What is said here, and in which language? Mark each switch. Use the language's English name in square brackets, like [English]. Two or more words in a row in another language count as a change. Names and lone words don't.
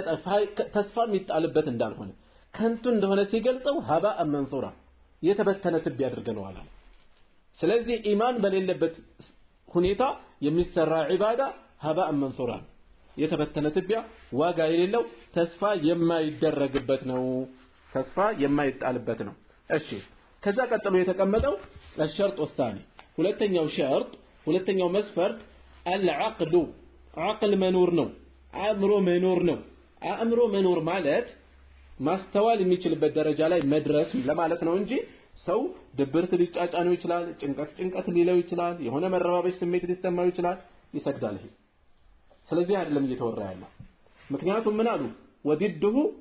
[Amharic] ተስፋ የሚጣልበት እንዳልሆነ ከንቱ እንደሆነ ሲገልጸው [Arabic] هباء منثورا [Amharic] የተበተነ ትብ ያድርገናል ስለዚህ ኢማን በሌለበት ሁኔታ የሚሰራ ዒባዳ [Arabic] هباء منثورا [Amharic] የተበተነ ትቢያ ዋጋ የሌለው ተስፋ የማይደረግበት ነው ተስፋ የማይጣልበት ነው እሺ ከዛ ቀጥሎ የተቀመጠው الشرط الثاني ሁለተኛው ሸርጥ ሁለተኛው መስፈርት [Arabic] العقل عقل [Amharic] መኖር ነው አእምሮ መኖር ነው አእምሮ መኖር ማለት ማስተዋል የሚችልበት ደረጃ ላይ መድረስ ለማለት ነው እንጂ ሰው ድብርት ሊጫጫነው ይችላል ጭንቀት ሊለው ይችላል የሆነ መረባበሽ ስሜት ሊሰማው ይችላል ይሰግዳል ይሄ ስለዚህ አይደለም እየተወራ ያለው ምክንያቱም ምን አሉ ወዲድሁ